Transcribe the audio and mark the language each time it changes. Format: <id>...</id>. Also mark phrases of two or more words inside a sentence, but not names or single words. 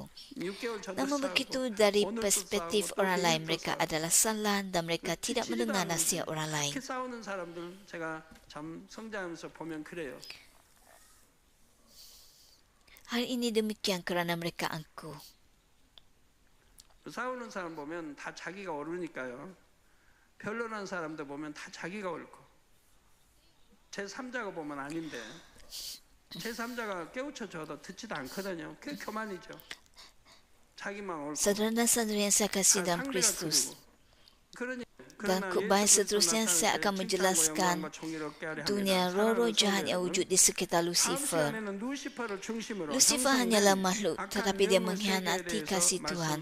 <ms>Namun begitu dari perspektif orang lain mereka adalah salah dan mereka tidak mendengar nasihat orang lain. Hal ini demikian kerana mereka angkuh.</ms> <ko>싸우는 사람 보면 다 자기가 옳으니까요. 변론하는 사람들 보면 다 자기가 옳고. 제3자가 보면 아닌데. 제3자가 깨우쳐줘도 듣지도 않거든요. 그게 교만이죠. 자기만 옳고.</ko> <ms>Saudara dan saudari yang saya kasih dalam Kristus. Dan khutbah seterusnya saya akan menjelaskan dunia roh-roh jahat yang wujud di sekitar Lucifer. Lucifer hanyalah makhluk tetapi dia mengkhianati kasih Tuhan.</ms>